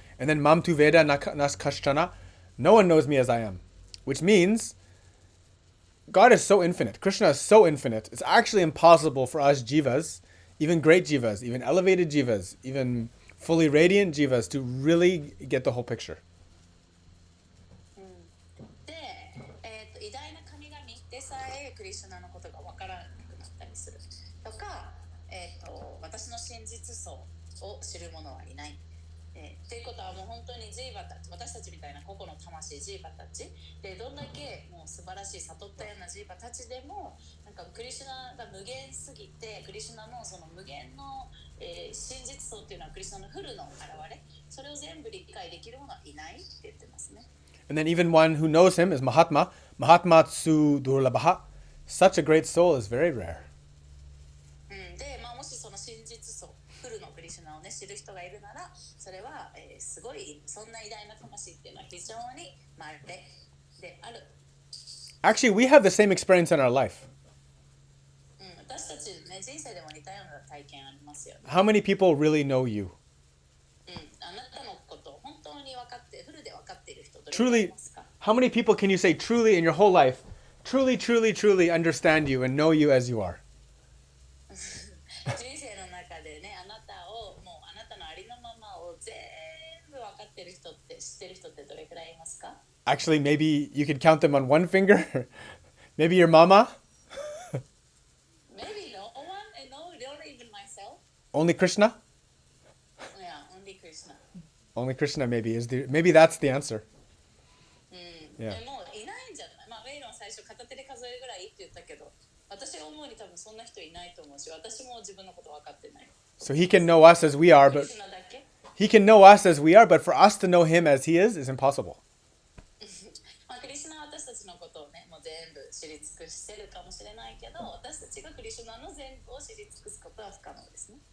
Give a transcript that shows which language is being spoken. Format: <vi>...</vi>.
<en>And then</en> <sa>mam tu veda nakashtana,</sa> <en>no one knows me as I am. Which means God is so infinite. Krishna is so infinite. It's actually impossible for us jivas, even great jivas, even elevated jivas, even fully radiant jivas, to really get the whole picture.</en> <ja>で、偉大な神々でさえクリシュナのことが分からなくなったりするとか、私の真実相を知る者はいない。っていうことはもう本当にジーバたち、私たちみたいな個々の魂ジーバたちでどんだけもう素晴らしい悟ったようなジーバたちでもなんかクリシュナが無限すぎて、クリシュナのその無限の、真実相っていうのはクリシュナのフルの現れ、それを全部理解できる者はいないって言ってますね。</ja> <en>And then even one who knows him is Mahatma.</en> <sa>Mahatma tsu durlabha.</sa> <en>Such a great soul is very rare.</en> <ja>で、もしその真実相フルのクリシュナをね知る人がいるなら、それは、すごいそんな偉大な魂っていうのは非常に稀である。</ja> <en>Actually, we have the same experience in our life.</en> <ja>私たちね人生でも似たような体験ありますよね。</ja> <en>How many people really know you?</en> <ja>あなたのこと本当に分かってフルで分かっている人どれくらいい</ja> <en>Truly,</en> <ja>ますか？</ja> <en>how many people can you say truly in your whole life, truly understand you and know you as you are?</en> <ja>人生の中でね、あなたをもうあなたのありのままを全部分かっている人って知ってる人ってどれくらいいますか？</ja> <en>Actually, maybe you could count them on one finger. Maybe your mama. Maybe no one, and no, not even myself. Only Krishna? Yeah, only Krishna. Only Krishna maybe that's the answer.</en> <ja>でもいないんじゃない？ウェイロン最初片手で数えるぐらいって言ったけど、私が思うに多分そんな人いないと思うし、私も自分のこと分かってない。</ja> <en>So he can know us as we are, but he can know us as we are, but for us to know him as he is impossible.</en> <ja>クリシュナは私たちのことをね、もう全部知り尽くしてるかもしれないけど、私たちがクリシュナの全部を知り尽くすことは不可能ですね。</ja>